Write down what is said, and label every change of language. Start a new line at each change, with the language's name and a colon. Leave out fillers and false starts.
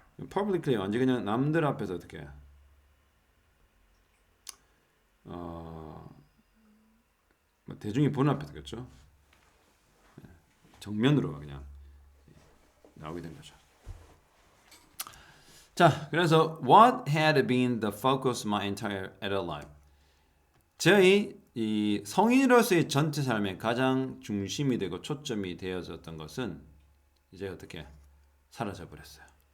Korean: publicly 완전 그냥 남들 앞에서 어떻게 뭐 대중이 보는 앞에서 그렇죠. 정면으로 그냥 나오게 된 거죠. 자, 그래서
English: what had been the focus of my entire adult life?
Korean: 저희 이 성인으로서의 전체 삶의 가장 중심이 되고 초점이 되어졌던 것은 이제 어떻게 사라져 버렸어요.